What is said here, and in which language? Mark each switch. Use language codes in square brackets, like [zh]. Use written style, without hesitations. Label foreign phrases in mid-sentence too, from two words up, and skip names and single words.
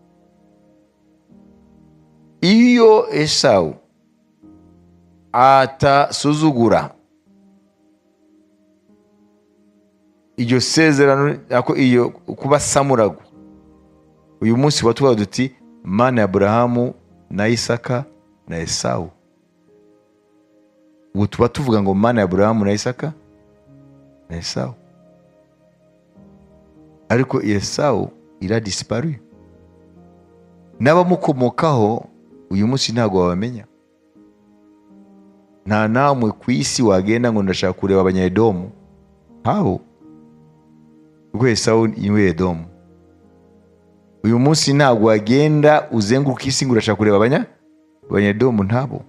[rw] Iyo Esawu atasuzugura iryo sezerano, iyo kuba samuragwa, uyu munsi batuvuga duti Mana ya Aburahamu na Isaka na Esawu. Ubu tuba tuvuga ngo mana ya Aburahamu na Isaka na Esawu, ariko Esawu [fr] il a disparu. [rw] N'abamukomokaho uyu munsi ntabwo babamenya. Nta namwe ku isi wagenda ngo ndashaka kureba abanyedomu, ntaho, kuko Esawu niwe Edomu. Uyu munsi ntabwo wagenda uzenguruka isi ngo urashaka kureba abanyedomu, ntabo.